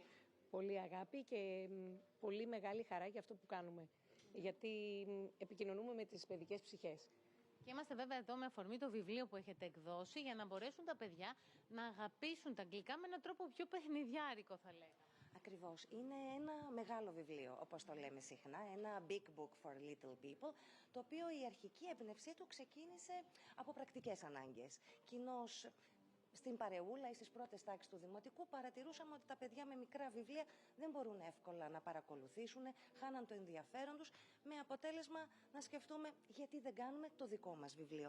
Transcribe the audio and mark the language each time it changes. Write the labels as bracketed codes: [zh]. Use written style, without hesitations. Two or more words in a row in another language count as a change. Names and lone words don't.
[el] Πολύ αγάπη και πολύ μεγάλη χαρά για αυτό που κάνουμε, γιατί επικοινωνούμε με τις παιδικές ψυχές. Και είμαστε βέβαια εδώ με αφορμή το βιβλίο που έχετε εκδώσει, για να μπορέσουν τα παιδιά να αγαπήσουν τα αγγλικά με έναν τρόπο πιο παιχνιδιάρικο, θα λέγαμε. Ακριβώς. Είναι ένα μεγάλο βιβλίο, όπως το λέμε συχνά, ένα [en] big book for little people, [el] το οποίο η αρχική έμπνευσή του ξεκίνησε από πρακτικές ανάγκες. Κοινώς, στην παρεούλα ή στις πρώτες τάξεις του Δημοτικού παρατηρούσαμε ότι τα παιδιά με μικρά βιβλία δεν μπορούν εύκολα να παρακολουθήσουν, χάναν το ενδιαφέρον τους, με αποτέλεσμα να σκεφτούμε γιατί δεν κάνουμε το δικό μας βιβλίο.